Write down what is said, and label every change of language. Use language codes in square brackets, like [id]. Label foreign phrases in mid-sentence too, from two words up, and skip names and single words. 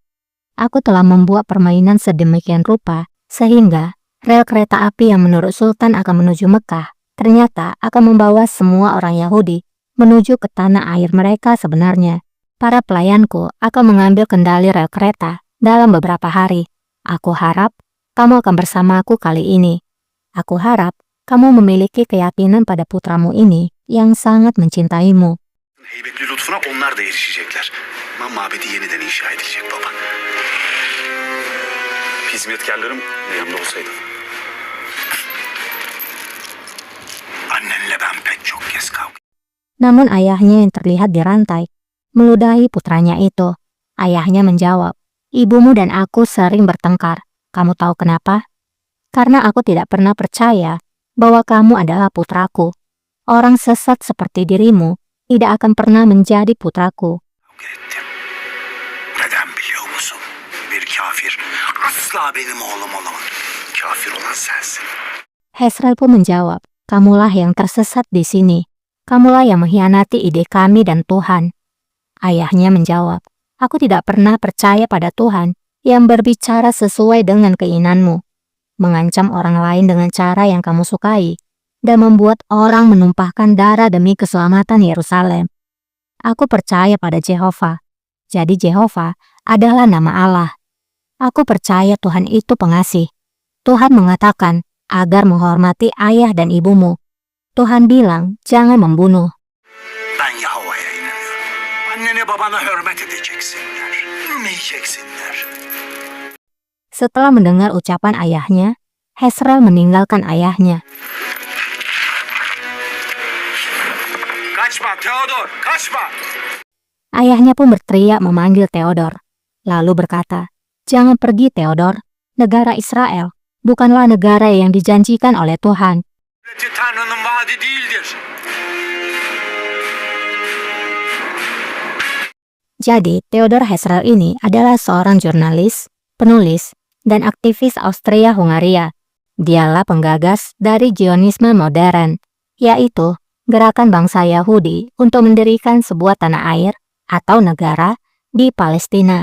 [id] Aku telah membuat permainan sedemikian rupa, sehingga rel kereta api yang menurut Sultan akan menuju Mekah, ternyata akan membawa semua orang Yahudi menuju ke tanah air mereka sebenarnya. Para pelayanku akan mengambil kendali rel kereta dalam beberapa hari. Aku harap kamu akan bersamaku kali ini. Aku harap kamu memiliki keyakinan pada putramu ini yang sangat mencintaimu." [tr] Heybetli lütfuna onlar da erişecekler. İmam mabedi yeniden inşa edilecek baba. Hizmetkarlarım yanımda olsaydı. Annenle ben pek çok kez kavga. [id] Namun ayahnya yang terlihat dirantai meludahi putranya itu. Ayahnya menjawab, "Ibumu dan aku sering bertengkar. Kamu tahu kenapa? Karena aku tidak pernah percaya bahwa kamu adalah putraku. Orang sesat seperti dirimu tidak akan pernah menjadi putraku." [tr] Kavga ettim. Neden biliyor musun? Bir kafir asla benim oğlum olamaz. Kafir olan sensin. [id] Hezrel pun menjawab, "Kamulah yang tersesat di sini. Kamulah yang mengkhianati ide kami dan Tuhan." Ayahnya menjawab, "Aku tidak pernah percaya pada Tuhan yang berbicara sesuai dengan keinginanmu, mengancam orang lain dengan cara yang kamu sukai, dan membuat orang menumpahkan darah demi keselamatan Yerusalem. Aku percaya pada Jehovah. Jadi Jehovah adalah nama Allah. Aku percaya Tuhan itu pengasih. Tuhan mengatakan agar menghormati ayah dan ibumu. Tuhan bilang jangan membunuh." [tr] Ben Yahova'ya inanıyorum. Annene babana hürmet edeceksinler. Ümeyeceksinler. [id] Setelah mendengar ucapan ayahnya, Hezrel meninggalkan ayahnya. [tr] Kaçma Theodor, kaçma. [id] Ayahnya pun berteriak memanggil Theodor, lalu berkata, "Jangan pergi Theodor, negara Israel bukanlah negara yang dijanjikan oleh Tuhan." [tr] Devleti Tanrı'nın vaadi değildir. [id] Jadi, Theodor Hezrel ini adalah seorang jurnalis, penulis, dan aktivis Austria-Hungaria. Dialah penggagas dari Zionisme modern, yaitu gerakan bangsa Yahudi untuk mendirikan sebuah tanah air atau negara di Palestina.